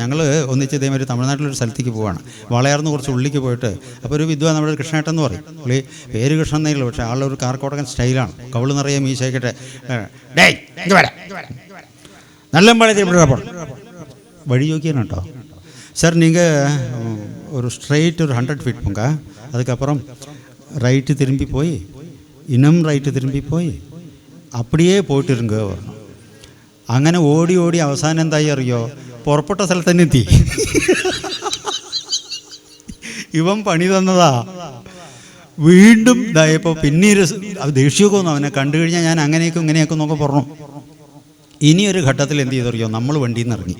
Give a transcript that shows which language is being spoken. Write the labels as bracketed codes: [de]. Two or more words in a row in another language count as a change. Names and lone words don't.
[ml] ഞങ്ങൾ ഒന്നിച്ച് ഇതേമാതിരി തമിഴ്നാട്ടിലൊരു സ്ഥലത്തേക്ക് പോവാണ്. വളയാർന്ന് കുറച്ച് ഉള്ളിലേക്ക് പോയിട്ട് അപ്പോൾ ഒരു വിദ്വാൻ നമ്മുടെ കൃഷ്ണേട്ടൻ എന്ന് പറയും. പുള്ളി പേര് കൃഷ്ണൻ എന്നേ ഉള്ളൂ, പക്ഷേ ആളൊരു കാർക്കോടകൻ സ്റ്റൈലാണ്. കവിള് നിറയെ മീശയ്ക്കട്ടെ നല്ല വഴി ചോദിക്കാണ് കേട്ടോ. സാർ നിങ്ങൾ ഒരു സ്ട്രെയിറ്റ് ഒരു 100 feet പോങ്ക, [ta] அதுக்கப்புறம் ரைட்டு திரும்பி போய் இன்னும் ரைட்டு திரும்பி போய் அப்படியே போயிட்டு இருங்க പറഞ്ഞു. [ml] അങ്ങനെ ഓടി അവസാനം എന്തായി അറിയോ? പുറപ്പെട്ട സ്ഥലത്ത് തന്നെ എത്തി. ഇവൻ പണി തന്നതാ. വീണ്ടും ഇതായപ്പോൾ പിന്നീട് ദേഷ്യമൊക്കെ വന്നു. അവനെ കണ്ടു കഴിഞ്ഞാൽ ഞാൻ അങ്ങനെയൊക്കെ ഇങ്ങനെയൊക്കെ എന്നൊക്കെ പറഞ്ഞു. ഇനിയൊരു ഘട്ടത്തിൽ എന്ത് ചെയ്തറിയോ? നമ്മൾ വണ്ടിയിൽ നിന്ന് ഇറങ്ങി.